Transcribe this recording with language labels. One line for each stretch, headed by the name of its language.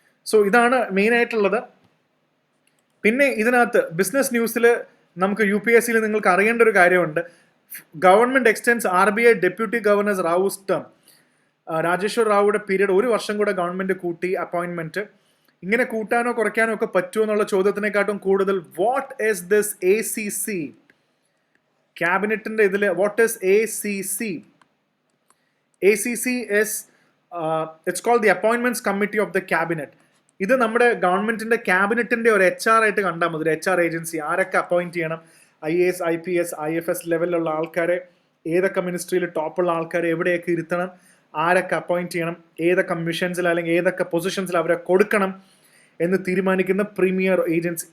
Malayalam: So ഇതാണ് മെയിനായിട്ടുള്ളത്. പിന്നെ ഇതിനകത്ത് ബിസിനസ് ന്യൂസിൽ നമുക്ക് UPSCയിൽ നിങ്ങൾക്ക് അറിയേണ്ട ഒരു കാര്യമുണ്ട്.
English: Government extends RBI deputy governors റൌസ് term.
Malayalam: Rajeshwar റാവുയുടെ period 1 വർഷം കൂടെ ഗവൺമെന്റ് കൂട്ടി അപ്പോയിന്റ്മെന്റ്. ഇങ്ങനെ കൂട്ടാനോ കുറയ്ക്കാനോ ഒക്കെ പറ്റുമോ എന്നുള്ള ചോദ്യത്തിനെക്കാട്ടും കൂടുതൽ
English: what is this ACC
Malayalam: ക്യാബിനറ്റിന്റെ ഇതിൽ
English: What is ACC? ACC is it's called the Appointments Committee of the Cabinet.
Malayalam: ഇത് നമ്മുടെ ഗവൺമെന്റിന്റെ ക്യാബിനറ്റിന്റെ ഒരു HR ആയിട്ട് കണ്ടാൽ മതി. ഒരു HR ഏജൻസി. ആരൊക്കെ അപ്പോയിന്റ് ചെയ്യണം, IAS IPS IFS ലെവലിലുള്ള ആൾക്കാരെ, ഏതൊക്കെ മിനിസ്ട്രിയിൽ ടോപ്പുള്ള ആൾക്കാരെ എവിടെയൊക്കെ ഇരുത്തണം, ആരൊക്കെ അപ്പോയിന്റ് ചെയ്യണം, ഏതൊക്കെ മിഷൻസിൽ അല്ലെങ്കിൽ ഏതൊക്കെ പൊസിഷൻസിൽ അവരെ കൊടുക്കണം എന്ന് തീരുമാനിക്കുന്ന പ്രീമിയർ ഏജൻസി.